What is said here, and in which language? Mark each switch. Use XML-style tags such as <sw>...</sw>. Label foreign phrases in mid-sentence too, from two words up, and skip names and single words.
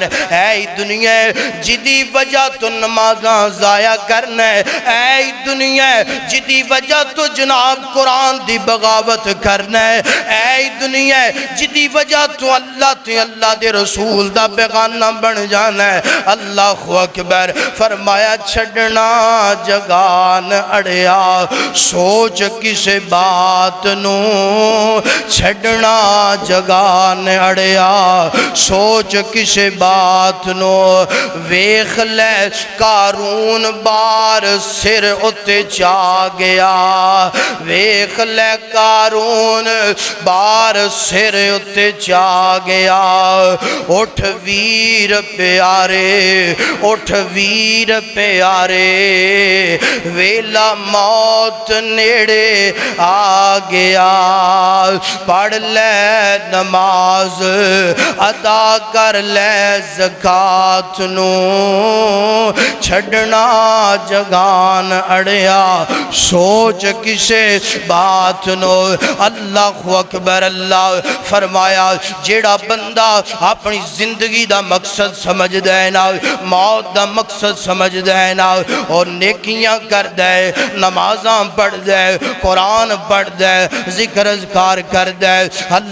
<pa>اے دنیا جدی وجہ تو نمازاں ضائع کرنا ہے، اے دنیا جدی وجہ تو جناب قرآن دی بغاوت کرنا ہے، اے دنیا جدی وجہ تو اللہ دے رسول دا بیگانہ بن جانا ہے۔</pa> <ar>اللہ اکبر،</ar> <pa>فرمایا چھڑنا جگان اڑیا، سوچ کسے بات نو، چھڑنا جگان اڑیا، سوچ کسے بات نو۔ ویخ لے قارون بار سر اتے چا گیا، ویخ لے قارون بار سر اتے چا گیا۔ اٹھ ویر پیارے، اٹھ ویر پیارے، ویلا موت نیڑے آ گیا۔ پڑھ لے نماز ادا کر لے زکات نو، چھڑنا جگان اڑیا، سوچ کسے بات نو۔</pa> <ar>اللہ اکبر،</ar> <pa>اللہ فرمایا جیڑا بندہ اپنی زندگی دا مقصد سمجھ دے نا، موت دا مقصد سمجھ دے نا، اور نیکیاں کر دے، نمازاں پڑھ دے، قرآن پڑھ دے، ذکر اذکار کر دے،</pa>